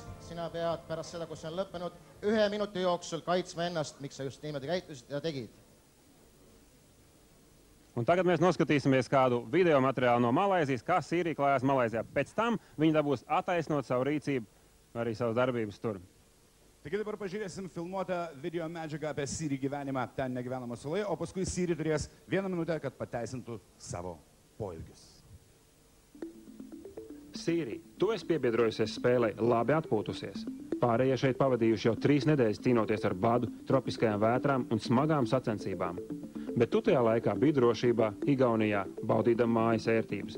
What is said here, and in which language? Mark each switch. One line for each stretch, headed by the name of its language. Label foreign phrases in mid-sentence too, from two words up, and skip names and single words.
Estonian: Sina pead pärast seda, kui see on lõppenud, 1 minuti jooksul kaitsma ennast, miks sa just niimoodi käitusid ja tegid.
Latvian: Un tagad mēs noskatīsimies kādu video materiālu no Malaizijas, kā Sīrija klājās Malaizijā. Pēc tam viņi dabūs attaisnot savu rīcību, arī savas darbības tur.
Lithuanian: Taigi dabar pažiūrėsim filmuotą video medžiagą apie Siri gyvenimą ten negyvenamą saloje, o paskui Siri turės 1 minutę, kad pateisintų savo poelgius.
Latvian: Sīrija, tu esi piebiedrojusies spēlei, labi atpūtusies. Pārējie šeit pavadījuši jau 3 nedēļas cīnoties ar badu, tropiskajām vētrām un smagām sacensībām. Bet tu tajā laikā biji drošībā, Igaunijā, baudīdam mājas ērtības.